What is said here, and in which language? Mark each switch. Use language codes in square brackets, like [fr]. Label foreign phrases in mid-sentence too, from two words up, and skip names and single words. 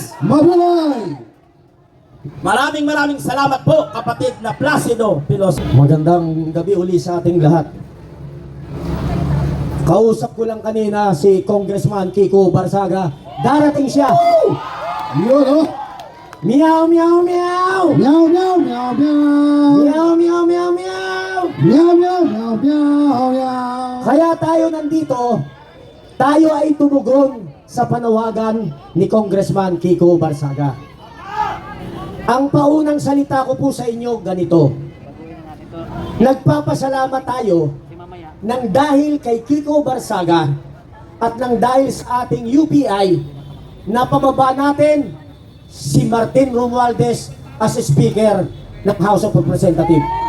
[tl] Mabuhay! Maraming salamat po, kapatid na Placido Pilos. Magandang gabi uli sa ating lahat. Kausap ko lang kanina si Congressman Kiko Barsaga. Darating siya. Yun, oh! Meow, meow, meow! Meow, meow, meow, meow! Meow, meow, meow, meow! Meow, meow, meow, meow, meow! Kaya tayo nandito, tayo ay tumugon sa panawagan ni Congressman Kiko Barsaga. Ang paunang salita ko po sa inyo ganito. Nagpapasalamat tayo nang dahil kay Kiko Barsaga at nang dahil sa ating UPI na pababa natin si Martin Romualdez as Speaker ng House of Representatives.